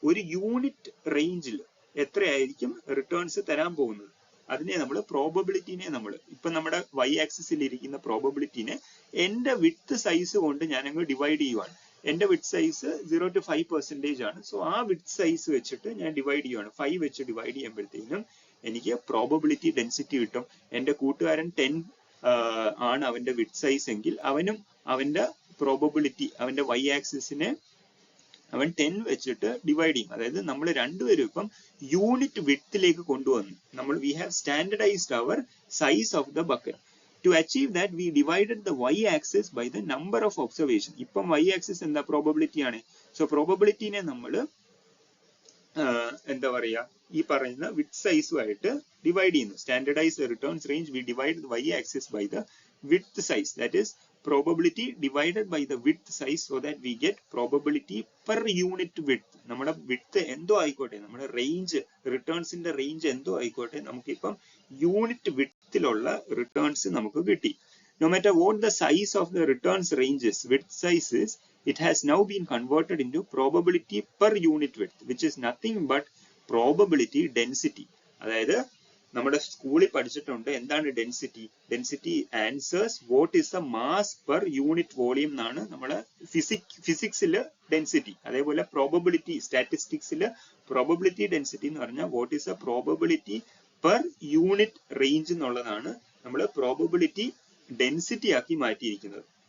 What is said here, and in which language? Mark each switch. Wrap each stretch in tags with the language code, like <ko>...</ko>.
<ml>ഒരു യൂണിറ്റ് റേഞ്ചിൽ എത്രയായിരിക്കും റിട്ടേൺസ് തരാൻ പോകുന്നത്, അതിനെ നമ്മൾ പ്രോബബിലിറ്റിനെ, നമ്മൾ ഇപ്പൊ നമ്മുടെ y ആക്സിസിൽ ഇരിക്കുന്ന പ്രോബബിലിറ്റിനെ എന്റെ വിഡ്ത്ത് സൈസ് കൊണ്ട് ഞാൻ അങ്ങ് ഡിവൈഡ് ചെയ്യുവാണ്. എന്റെ വിഡ്ത്ത് സൈസ് 0 to 5% ആണ്. സോ ആ വിഡ്ത്ത് സൈസ് വെച്ചിട്ട് ഞാൻ ഡിവൈഡ് ചെയ്യുവാണ്. 5 വെച്ച് ഡിവൈഡ് ചെയ്യുമ്പോഴത്തേക്കും എനിക്ക് പ്രോബബിലിറ്റി ഡെൻസിറ്റി കിട്ടും. എന്റെ കൂട്ടുകാരൻ 10 ആണ് അവന്റെ വിഡ്ത്ത് സൈസ് എങ്കിൽ അവനും അവന്റെ പ്രോബബിലിറ്റി, അവന്റെ y ആക്സിസിനെ അവൻ 10 വെച്ചിട്ട് ഡിവൈഡ് ചെയ്യും. അതായത് നമ്മൾ രണ്ടുപേരും ഇപ്പം യൂണിറ്റ് വിഡ്ത്തിലേക്ക് കൊണ്ടുവന്നു. നമ്മൾ</ml> <en>We have standardized our size of the bucket. To achieve that, we divided the y-axis by the number of observation.</en> <ml>ഇപ്പം y-axis എന്താ? പ്രോബബിലിറ്റി ആണ്. സോ പ്രോബബിലിറ്റിനെ നമ്മൾ എന്താ പറയാ, ഈ പറയുന്ന വിഡ്ത്ത് സൈസുമായിട്ട് ഡിവൈഡ് ചെയ്യുന്നു.</ml> <en>Standardized returns range we divide y-axis by the width size. That is probability divided by the width size, so that we get probability per unit width.</en> <ml>നമ്മുടെ width എന്തോ ആയിക്കോട്ടെ, നമ്മുടെ റേഞ്ച്, റിട്ടേൺസിന്റെ റേഞ്ച് എന്തോ ആയിക്കോട്ടെ, നമുക്കിപ്പം unit വിഡ്ത്തിലുള്ള returns നമുക്ക് കിട്ടി.</ml> <en>No matter what the size of the returns ranges, width size is, it has now been converted into probability per unit width, which is nothing but probability density.</en> <ml>അതായത് നമ്മുടെ സ്കൂളിൽ പഠിച്ചിട്ടുണ്ട് എന്താണ് density.</ml> <en>density answers what is the mass per unit volume</en> <ml>എന്നാണ് നമ്മുടെ ഫിസിക്സിൽ density. അതേപോലെ probability, സ്റ്റാറ്റിസ്റ്റിക്സിൽ probability density എന്ന് പറഞ്ഞാൽ</ml> <en>what is the probability per unit range</en> <ml>എന്നുള്ളതാണ് നമ്മൾ പ്രോബബിലിറ്റി ഡെൻസിറ്റി ആക്കി മാറ്റിയിരിക്കുന്നത്.</ml>